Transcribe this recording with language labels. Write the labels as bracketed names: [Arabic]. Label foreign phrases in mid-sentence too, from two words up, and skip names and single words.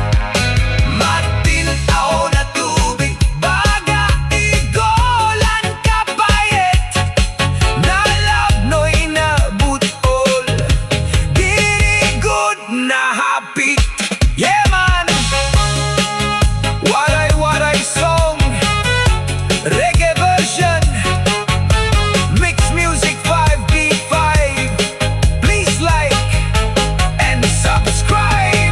[Waray] Matinaw na tubig, bagaigolan kapait. Nalapnoy na butol, diri gud nahapit. [English] Yeah man! Waray waray song, reggae version, mixed music 5B5. Please like and subscribe.